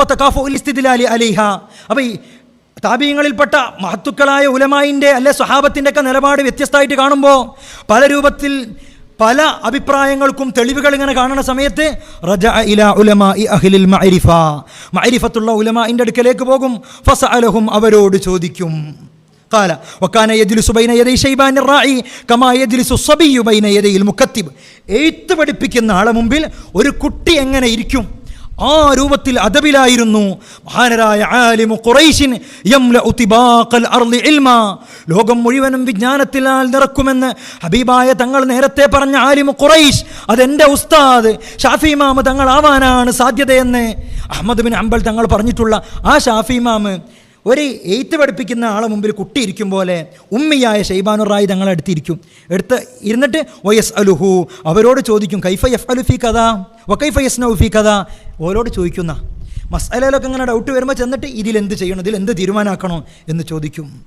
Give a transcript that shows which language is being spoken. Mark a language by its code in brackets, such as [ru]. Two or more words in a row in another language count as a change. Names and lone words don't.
[ar] تكافؤ الاستدلال عليه, [ml] അപ്പോൾ ഈ താബിഈങ്ങളിൽപ്പെട്ട മഹത്തുക്കളായ ഉലമായിൻ്റെ അല്ലെ സ്വഹാബത്തിൻ്റെ ഒക്കെ നിലപാട് വ്യത്യസ്തമായിട്ട് കാണുമ്പോൾ പല രൂപത്തിൽ പല അഭിപ്രായങ്ങൾക്കും തെളിവുകൾ ഇങ്ങനെ കാണുന്ന സമയത്ത് [ar] رجع إلى علماء أهل المعرفة, [ml] മഅരിഫത്തുള്ള ഉലമാഇൻ്റെ അടുക്കലേക്ക് പോകും. ഫസഅലഹും, അവരോട് ചോദിക്കും. [ar] قال وكان يجلس بين يدي شيبان الراعي كما يجلس الصبي بين يدي المكتب. [ml] എഴുത്ത് പഠിപ്പിക്കുന്ന ആളെ മുമ്പിൽ ഒരു കുട്ടി എങ്ങനെ ഇരിക്കും, ആ രൂപത്തിൽ അദബിലായിരുന്നു മഹാനരായ [ar] عالم قريش يملأ طباق الأرض علما, [ml] ലോകം മുഴുവനും വിജ്ഞാനത്തിനാൽ നിറക്കുമെന്ന് ഹബീബായ തങ്ങൾ നേരത്തെ പറഞ്ഞ [ar] عالم قريش, [ml] അതെൻ്റെ ഉസ്താദ് ഷാഫി ഇമാം തങ്ങൾ ആവാനാണ് സാധ്യതയെന്ന് അഹ്മദ് ബിൻ ഹംബൽ തങ്ങൾ പറഞ്ഞിട്ടുള്ള ആ ഷാഫി ഇമാം ഒരു എഴുത്ത് പഠിപ്പിക്കുന്ന ആളെ മുമ്പിൽ കുട്ടി ഇരിക്കും പോലെ ഉമ്മിയായ ഷെയ്ബാനുർ റായി തങ്ങളെ ഇരുന്നിട്ട് [ar] ويسأله, [ml] അവരോട് ചോദിക്കും, [ar] كيف يفعل في كذا وكيف يصنع في كذا, [ml] ഓരോട് ചോദിക്കുന്ന മസ്അലയിലൊക്കെ ഇങ്ങനെ ഡൗട്ട് വരുമ്പോൾ ചെന്നിട്ട് ഇതിലെന്ത് ചെയ്യണം, ഇതിലെന്ത് തീരുമാനമാക്കണോ എന്ന് ചോദിക്കും.